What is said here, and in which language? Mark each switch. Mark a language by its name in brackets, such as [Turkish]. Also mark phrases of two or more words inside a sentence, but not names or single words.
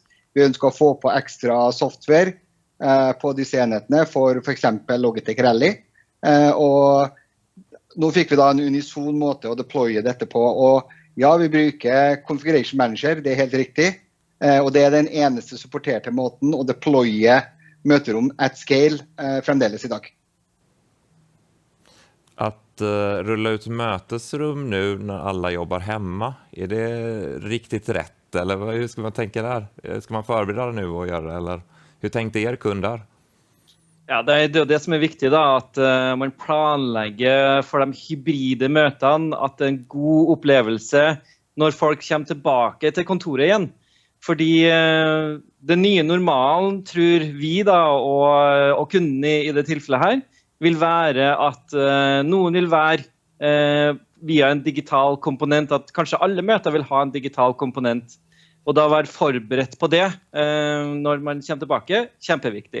[Norwegian] Vi ønsker å få på ekstra software på disse enhetene for eksempel Logitech Rally. Og nå fikk vi da en unison måte å deploye dette på. Og ja, vi bruker Configuration Manager, det er helt riktig. Og det er den eneste supporterte måten å deploye møterom [English] at scale [Norwegian] fremdeles i dag. [Swedish] Att rulla ut mötesrum nu när alla jobbar hemma, är det riktigt rätt? Eller hur ska man tänka där? Ska man förbereda det nu och göra det, eller hur tänkte er kunder? [Norwegian] Ja, det er det som er viktig da, at man planlegger for de hybride møtene, at det er en god opplevelse når folk kommer tilbake til kontoret igjen. Fordi den nye normalen, tror vi da, og kundene i det tilfellet her, vil være at noen vil være via en digital komponent, at kanskje alle møter vil ha en digital komponent, og da være forberedt på det når man kommer tilbake, kjempeviktig.